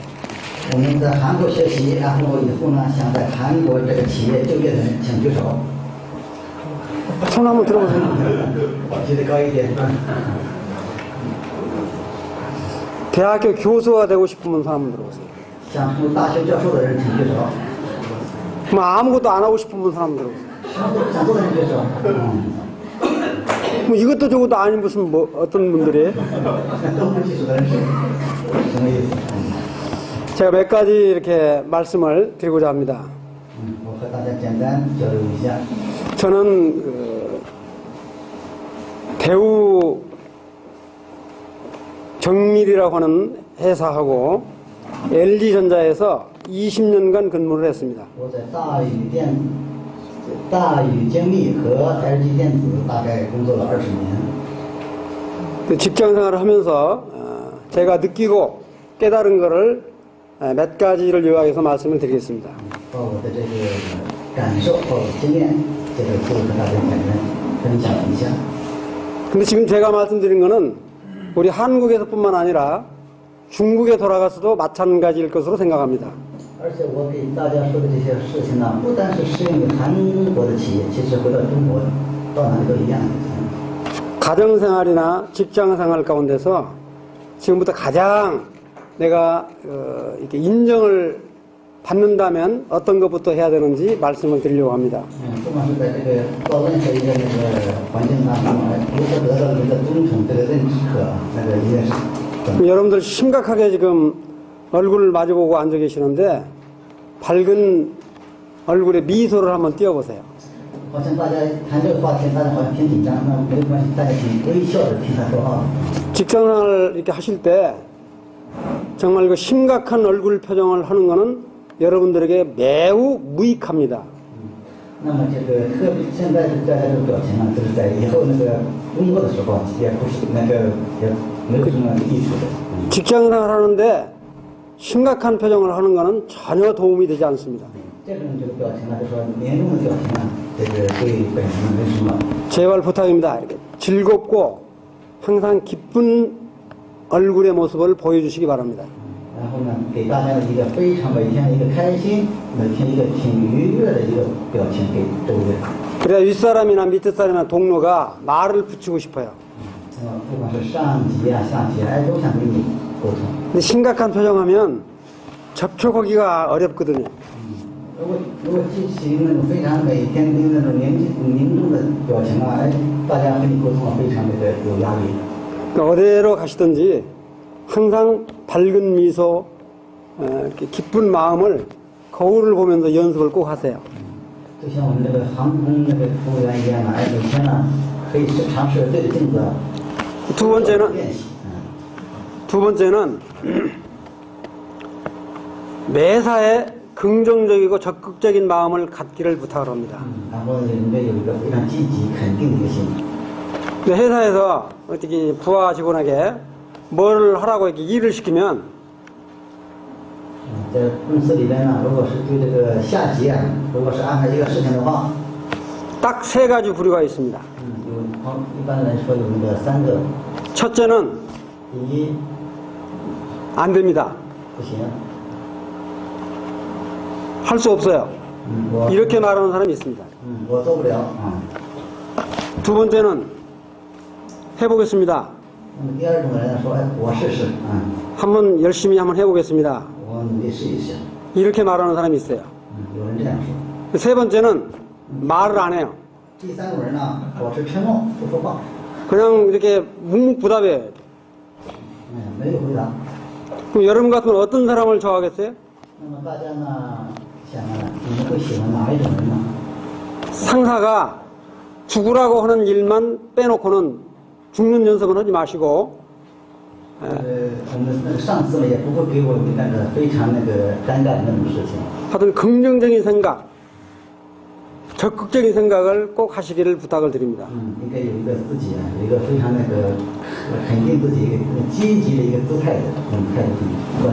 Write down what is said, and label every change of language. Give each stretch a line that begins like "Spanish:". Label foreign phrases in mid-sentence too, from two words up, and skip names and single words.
Chinese: 我们在韩国学习，然后以后呢，想在韩国这个企业就业的人，请举手。
Korean: 손 한번 들어보세요.
Chinese: 举得高一点。
Korean: 대학교 교수가 되고 싶은 분 손 한번 들어보세요.
Chinese: 想成为大学教授的人，请举手。
Korean: 뭐 아무것도 안 하고 싶은 분 손 한번 들어보세요.
Chinese: 什么都不想做的人举手。
Korean: 뭐 이것도 저것도 아닌 무슨 뭐 어떤 분들이
Chinese: 都不记住的人是什么意思？
Korean: 제가 몇 가지 이렇게 말씀을 드리고자 합니다.
Chinese: 我和大家简单交流一下。
Korean: 저는 대우 정밀이라고 하는 회사하고 LG전자에서 20년간 근무를 했습니다.
Chinese: 我在大宇精密和 LG 电子大概工作了20年。
Korean: 직장 생활을 하면서 제가 느끼고 깨달은 것을 몇 가지를 요약해서 말씀을 드리겠습니다.
Chinese: 把我的这个感受和经验，这个可以和大家简单分享一下。
Korean: 근데 지금 제가 말씀드린 것은 우리 한국에서뿐만 아니라 중국에 돌아가서도 마찬가지일 것으로 생각합니다.
Chinese: 而且我给大家说的这些事情呢，不单是适用于韩国的企业，其实回到中国，到哪里都一样。
Korean: 가정생활이나 직장생활 가운데서 지금부터 가장 내가 이렇게 인정을 받는다면 어떤 것부터 해야 되는지 말씀을 드리려고 합니다.
Chinese: 不管是在这个到任何一个那个环境当中，如何得到一个尊崇、这个认可，那个一定是。
Korean: 여러분들 심각하게 지금 얼굴을 마주보고 앉아 계시는데 밝은 얼굴에 미소를 한번 띄워보세요.
Chinese: 好像大家谈这个话题，大家好像挺紧张，那没关系，大家请微笑着听他说话。
Korean: 직장생활 이렇게 하실 때 정말 그 심각한 얼굴 표정을 하는 것은 여러분들에게 매우 무익합니다.
Chinese: 那么这个特别现在是在这个表情呢，就是在以后那个工作的时候，也不是那个也没有什么益处的。
Korean: 직장생활 하는데 심각한 표정을 하는 것은 전혀 도움이 되지 않습니다.
Chinese: 这种这个表情呢，就说严重的表情呢，这个对本人没什么。
Korean: 제발 부탁입니다. 이렇게 즐겁고 항상 기쁜 얼굴의 모습을 보여주시기 바랍니다.
Chinese: 然后呢，给大家一个非常每天一个开心，每天一个挺愉悦的一个表情给周围。
Korean: 그래야 윗사람이나 밑에 사람이나 동료가 말을 붙이고 싶어요.
Chinese: 不管是上级啊、下级啊，哎，都想跟你沟通。
Korean: 근데 심각한 표정하면 접촉하기가 어렵거든요.
Chinese: 如果进行那种非常每天跟那种凝重的表情啊，哎，大家和你沟通啊，非常有压力。
Korean: 그러니까 어디로 가시든지 항상 밝은 미소, 이렇게 기쁜 마음을 거울을 보면서 연습을 꼭 하세요.
Chinese: 就像我们这个航空那个服务员一样啊，哎，每天呢可以尝试对着镜子
Korean: 두 번째는
Chinese: 练习。
Korean: 두 번째는 매사에 긍정적이고 적극적인 마음을 갖기를 부탁을 합니다.
Chinese: 然后应该有一个非常积极肯定的一个心。
Korean: 근데 회사에서 어떻게 부하 직원에게 뭘 하라고 이렇게 일을 시키면
Chinese: 在公司里边呢，如果是对这个下级啊，如果是安排一个事情的话，
Korean: 딱 세 가지 부류가 있습니다.
Chinese: 一般来说有那个3个。
Korean: 첫째는
Chinese: 第一，
Korean: 안 됩니다.
Chinese: 不行，
Korean: 할 수 없어요.
Chinese: 我
Korean: 이렇게 말하는 사람이 있습니다.
Chinese: 我做不了啊。
Korean: 두 번째는 해보겠습니다.
Chinese: 那么第二种人呢说，哎，我试试，
Korean: 한번 열심히 한번 해보겠습니다.
Chinese: 我努力试一试。
Korean: 이렇게 말하는 사람이 있어요.
Chinese: 有人这样说。
Korean: 세 번째는 말을 안 해요.
Chinese: 第三种人呢，保持沉默，不说话，
Korean: 그냥 이렇게 묵묵부답해요.
Chinese: 没有回答。
Korean: 그럼 여러분 같으면 어떤 사람을 좋아하겠어요?
Chinese: 那么大家呢想啊，你们会喜欢哪一种人呢？
Korean: 상사가 죽으라고 하는 일만 빼놓고는 죽는 연습은 하지 마시고
Chinese: 我们那个上司呢也不会给我们那个非常那个尴尬的那种事情。
Korean: 하여튼 긍정적인 생각, 적극적인 생각을 꼭 하시기를 부탁을 드립니다.
Chinese: 应该有一个自己啊，有一个非常那个肯定自己一个积极的一个姿态的态度。